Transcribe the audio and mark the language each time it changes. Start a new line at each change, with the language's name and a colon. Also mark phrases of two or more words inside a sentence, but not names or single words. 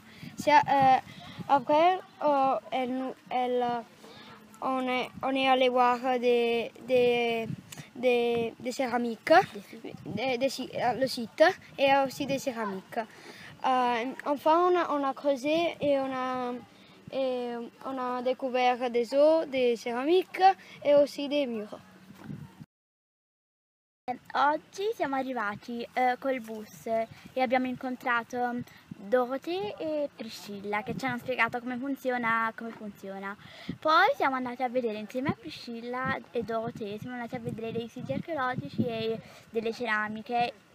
French: Après, on est allé voir des céramiques, le site, et aussi des céramiques. Enfin, on a creusé et on a découvert des os, des céramiques et aussi des murs.
Italian: Oggi siamo arrivati col bus e abbiamo incontrato Dorothée e Priscilla che ci hanno spiegato come funziona. Poi siamo andati a vedere insieme a Priscilla e Dorothée, siamo andati a vedere dei siti archeologici e delle ceramiche.